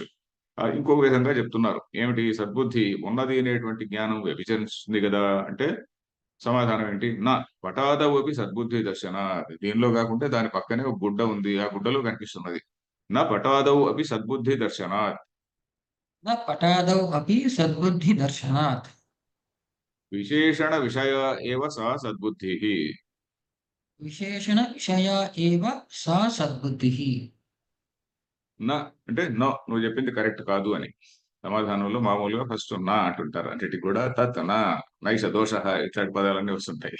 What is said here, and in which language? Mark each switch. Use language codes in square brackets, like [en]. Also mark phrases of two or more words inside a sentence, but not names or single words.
[te] ఇంకొక విధంగా చెప్తున్నారు. ఏమిటి? సద్బుద్ధి ఉన్నది అనేటువంటి జ్ఞానం వ్యభిచరిస్తుంది కదా అంటే సమాధానం ఏంటి? [sa] నా పటాదవపి సద్బుద్ధి దర్శన. [te] దీనిలో కాకుంటే దాని పక్కనే ఒక గుడ్డ ఉంది, ఆ గుడ్డలో కనిపిస్తున్నది. [sa] నా పటాదౌ అపి సద్బుద్ధి దర్శనాత్. न पटादौ अपि सद्बुद्धिदर्शनात्। విశేషణ విషయ ఏవ సా సద్బుద్ధి. విశేషణ విషయ ఏవ సా సద్బుద్ధిః। [te] నా అంటే నో, నువ్వు చెప్పింది కరెక్ట్ కాదు అని. సమాధానంలో మామూలుగా ఫస్ట్ నా అంటుంటారు. అన్నిటికి కూడా [sa] తత్ నా, నైష దోష, [te] ఇట్లాంటి పదాలన్నీ వస్తుంటాయి.